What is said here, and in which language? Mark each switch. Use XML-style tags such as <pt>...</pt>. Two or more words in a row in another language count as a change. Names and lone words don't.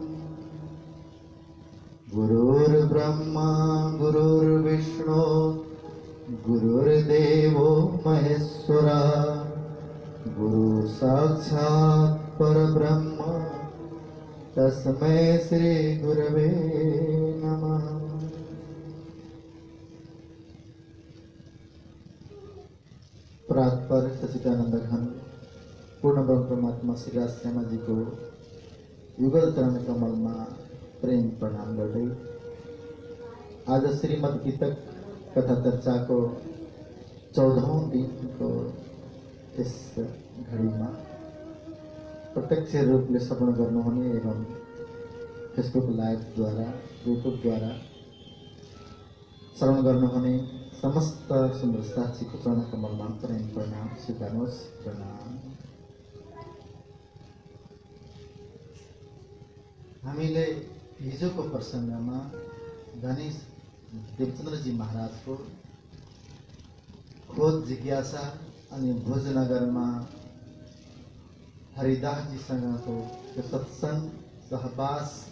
<sa>गुरुर्ब्रह्मा गुरुर्विष्णु गुरुर्देवो महेश्वरा गुरु साक्षात् परब्रह्म तस्मै श्री गुरवे नमः।</sa> <ne>प्रातपर सच्चिदानंद घन पूर्ण ब्रह्म परमात्मा श्री राज श्यामा जी को युगल चरण कमल में प्रेम प्रणाम गर्दै आज श्रीमद् गीतक कथा चर्चा को 14औं दिन को इस घड़ी में प्रत्यक्ष रूप में श्रवण गर्नुहुने एवं फेसबुक लाइव द्वारा यूट्यूब द्वारा श्रवण गर्नुहुने समस्त सुन्दर साथी को चरण कमल में प्रेम प्रणाम स्वीकार्नुहोस्। प्रणाम। हामीले हिजोको प्रसंगमा धनी देवचन्द्रजी महाराज को खोज जिज्ञासा अनि भोजनगर में हरिदास जीसँगको सत्संग सहवास</ne>